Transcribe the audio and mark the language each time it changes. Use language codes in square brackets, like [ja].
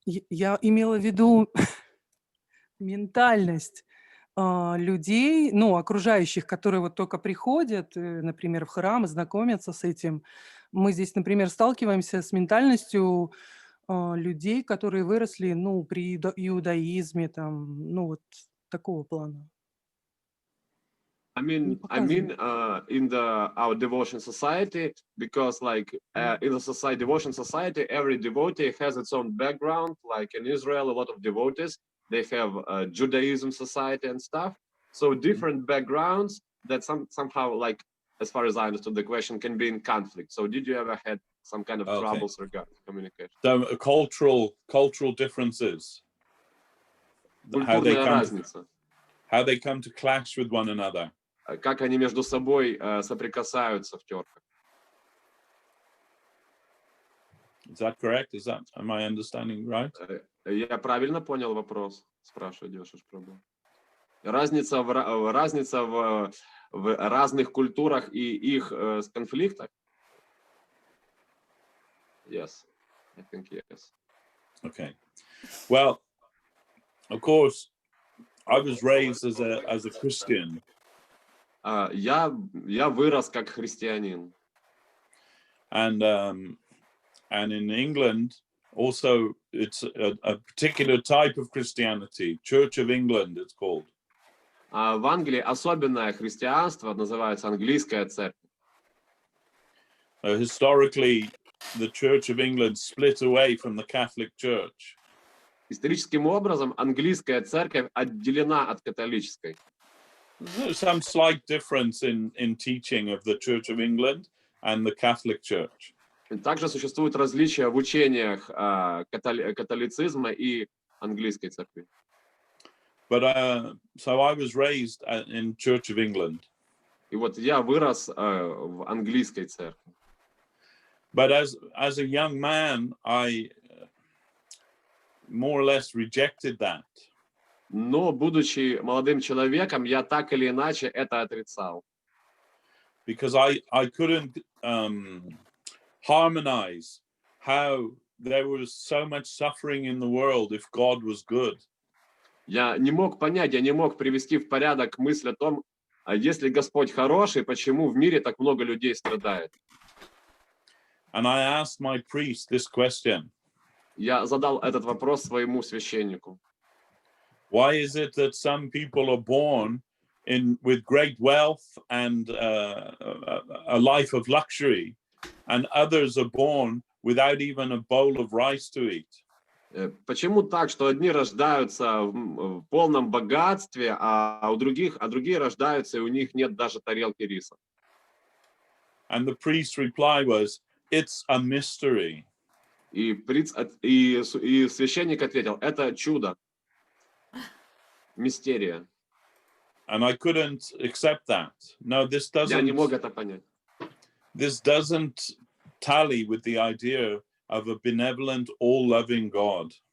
[ru] Я имела в виду ментальность людей, окружающих, которые вот только приходят, например, в храм и знакомятся с этим. Мы здесь, например, сталкиваемся с ментальностью людей, которые выросли, при иудаизме, вот такого плана. [en] I mean, in our devotion society, because in the devotion society, every devotee has its own background. Like in Israel, a lot of devotees, they have Judaism society and stuff. So different backgrounds that somehow, like, as far as I understood the question, can be in conflict. So did you ever had some kind of troubles regarding communication? So cultural differences. [ru] Культурная разница. [en] How they come to clash with one another. [ru] Как они между собой соприкасаются в терках. [en] Is that correct? Am I understanding right? [ru] Я правильно понял вопрос? Спрашивает Девашишем Прабху. Разница в разных культурах и их конфликтах? [en] Yes, I think yes. Okay. Well, of course, I was raised as a Christian. [ru] Я вырос как христианин. [en] And in England, also, it's a particular type of Christianity, Church of England, it's called. [ru] В Англии особенное христианство, называется английская церковь. [en] Historically, the Church of England split away from the Catholic Church. [ru] Историческим образом английская церковь отделена от католической. [en] There's some slight difference in teaching of the Church of England and the Catholic Church. [ru] Также существуют различия в учениях католицизма и английской церкви. [en] But so I was raised in Church of England. [ru] И вот я вырос в английской церкви. [en] But as a young man, I more or less rejected that. [ru] Но, будучи молодым человеком, я так или иначе это отрицал. [en] because I couldn't harmonize how there was so much suffering in the world if God was good. [ru] Я не мог понять, я не мог привести в порядок мысль о том, если Господь хороший, почему в мире так много людей страдает. [en] And I asked my priest this question. [ru] Я задал этот вопрос своему священнику. [en] Why is it that some people are born with great wealth and a life of luxury, and others are born without even a bowl of rice to eat? [ru] Почему так, что одни рождаются в полном богатстве, а другие рождаются, и у них нет даже тарелки риса? [en] And the priest's reply was, "It's a mystery." [ru] И священник ответил, это чудо, мистерия. [en] And I couldn't accept that. No, [ru] Я не мог это понять. [en] This doesn't tally with the idea of a benevolent, all-loving God.